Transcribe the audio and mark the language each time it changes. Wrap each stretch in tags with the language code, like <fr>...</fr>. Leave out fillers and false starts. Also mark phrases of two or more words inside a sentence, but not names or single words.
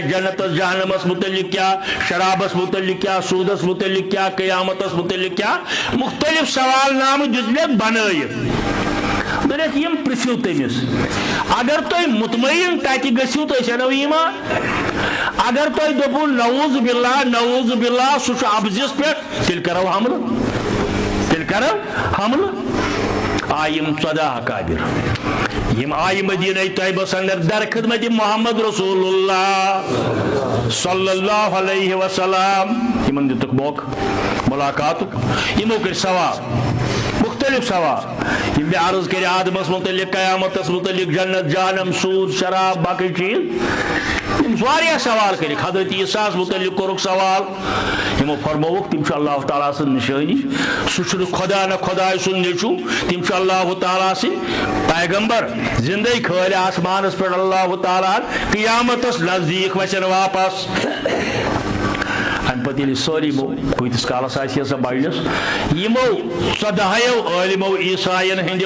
<ks>جنتس جہنمس متعلق کیا شرابس متعلق کیا سودس متعلق کیا قیامتس متعلق کیا مختلف سوال نامہ دِتمےٚ بنٲیِتھ دوٚپُکھ یِم پرژھِو تٔمِس اگر تُہۍ مطمئن تتہِ گٔژھِو تُہۍ أسۍ انو ایٖمان اگر تُہۍ دوٚپوُ</ks> <ar>نعوذ باللہ</ar> <ks>سُہ چھُ ابزِس پٮ۪ٹھ تیٚلہِ کرو حملہٕ آیہِ یِم 14 اکابر یم آیہِ مدینہ طیبس اندر در خدمت</ks> <ar>محمد رسول اللہ صلی اللہ علیہ وسلم</ar> <ks>یمن دِتُکھ موقعہٕ ملاقاتُک یمو کٔرۍ سوال مختلف سوال یم مےٚ عرض کرِ آدمس متعلق قیامتس متعلق جنت جہنم سود شراب باقی چیز یم واریاہ سوال کٔرِکھ حضرت عیسیٰ متعلق کوٚرُکھ سوال یمو فرمووُکھ تِم چھِ اللہ تعالیٰ سٕنٛز نِشٲنی سُہ چھُنہٕ خدا نہ خداے سُنٛد نیٚچوٗ تِم چھِ اللہ تعالیٰ سٕنٛدۍ پیغمبر زندے کھٲلۍ آسمانس پٮ۪ٹھ اللہ تعالیٰ قیامتس نزدیٖک وسن واپس امہِ پتہٕ ییٚلہِ سٲری کۭتِس کالس آسہِ سۄ بڑِس یِمو 14 عٲلمو عیسایَن ہٕنٛدیو</ks>